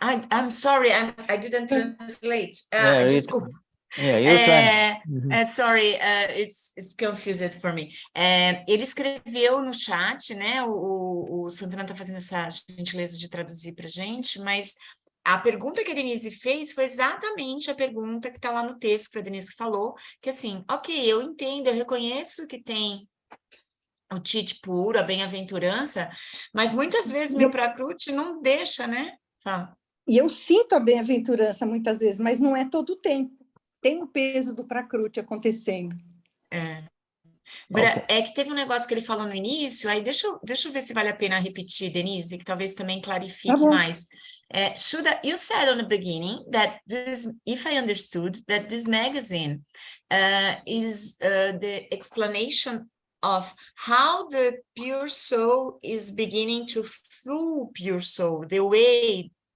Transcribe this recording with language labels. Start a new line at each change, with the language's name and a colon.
English: I'm sorry, I didn't translate.
Portuguese: Desculpa.
English: Yeah, you're trying. Sorry, it's confused for me.
Portuguese: Ele escreveu no chat, né? O Santana está fazendo essa gentileza de traduzir para a gente, mas a pergunta que a Denise fez foi exatamente a pergunta que está lá no texto que a Denise falou, que assim, ok, eu entendo, eu reconheço que tem o tit puro, a bem-aventurança, mas muitas vezes meu Prakruti não deixa, né? Fala. E eu sinto a bem-aventurança muitas vezes, mas não é todo o tempo. Tem o peso do Prakruti acontecendo. É que teve um negócio que ele falou no início, aí deixa eu ver se vale a pena repetir, Denise, que talvez também clarifique mais.
English: Shuddha, you said on the beginning that this, if I understood, that this magazine is the explanation of how the pure soul is beginning to flow pure soul, the way.